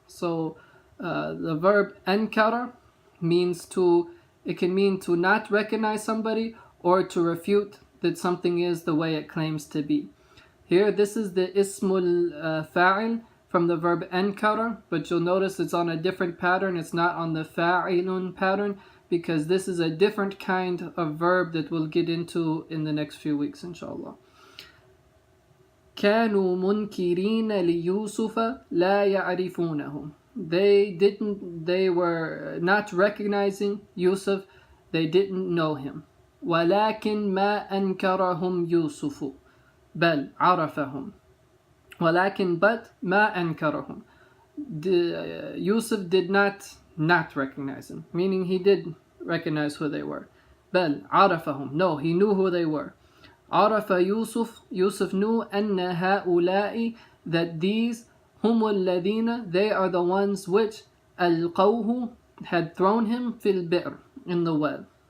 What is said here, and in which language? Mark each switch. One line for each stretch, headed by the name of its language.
English: So the verb ankara means it can mean to not recognize somebody or to refute that something is the way it claims to be. Here, this is the ismul fa'il from the verb ankara, but you'll notice it's on a different pattern. It's not on the fa'ilun pattern, because this is a different kind of verb that we'll get into in the next few weeks, inshallah.
Arabic: كانوا منكرين ليوسف لا يعرفونه.
English: They were not recognizing Yusuf, they didn't know him.
Arabic: ولكن ما أنكرهم يوسف بل عرفهم. ولكن but ما أنكرهم.
English: Yusuf did not recognize him, meaning he did recognize who they were.
Arabic: بل عرفهم,
English: no, he knew who they were. عرف Yusuf knew
Arabic: أن هؤلاء,
English: that these
Arabic: هم الذين,
English: they are the ones which ألقوه, had thrown him
Arabic: في البئر,
English: in the well.